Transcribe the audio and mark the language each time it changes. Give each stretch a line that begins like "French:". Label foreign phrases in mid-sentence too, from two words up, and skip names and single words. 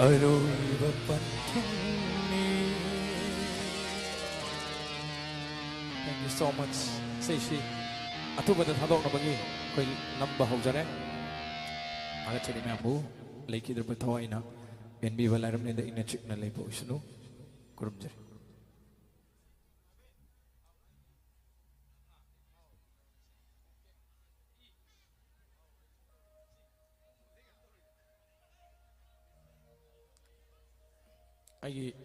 Manipuri: ꯑꯔꯣꯏꯕ ꯄꯟꯊꯨꯡꯅꯤ
English: Thank you so much.
Manipuri: ꯏꯁꯩꯁꯤ ꯑꯊꯨꯕꯗ ꯊꯥꯗꯣꯛꯅꯕꯒꯤ ꯑꯩꯈꯣꯏ ꯅꯝꯕ ꯍꯧꯖꯔꯦ ꯑꯒꯠꯆꯔꯤ ꯃꯌꯥꯝꯕꯨ ꯂꯩꯈꯤꯗ꯭ꯔꯕ ꯊꯋꯥꯏꯅ ꯄꯦꯟꯕꯤꯕ ꯂꯥꯏꯔꯝꯂꯦꯟꯗ ꯏꯪꯅ ꯆꯤꯛꯅ ꯂꯩꯕ ꯑꯣꯏꯁꯅꯨ ꯈꯨꯔꯨꯝꯖꯔꯤ ꯑꯩꯒꯤ